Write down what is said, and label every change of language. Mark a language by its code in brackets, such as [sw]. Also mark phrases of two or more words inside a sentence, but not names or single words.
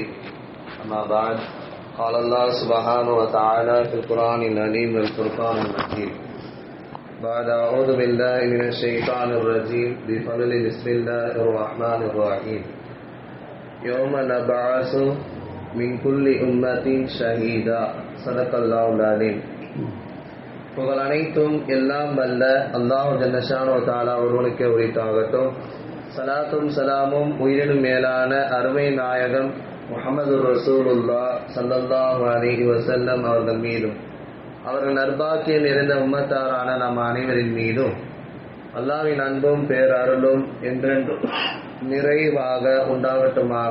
[ar] أما بعد، قال الله سبحانه وتعالى في القرآن العظيم والفرقان المجيد بعد أعوذ بالله من الشيطان الرجيم بفضل بسم الله الرحمن الرحيم يوم نبعث من كل أمة شهيدا صدق الله العظيم. [ta] புகழ் அனைத்தும் எல்லாம் வல்ல [ar] الله جل شأنه تعالى [ta] ஒருவனுக்கே உரித்தாகட்டும். சலாத்தும் சலாமும் உயிரினும் மேலான அருமை நாயகம் முஹம்மது [ar] رسول الله صلى الله عليه وسلم [ta] அவர்கள் மீதும் அவர்கள் நற்பாக்கியம் நிறைந்த உம்மத்தாரான நம் அனைவரின் மீதும் அல்லாஹ்வின் அன்பும் பேரருளும் என்றென்றும் நிறைவாக உண்டாகட்டுமாக.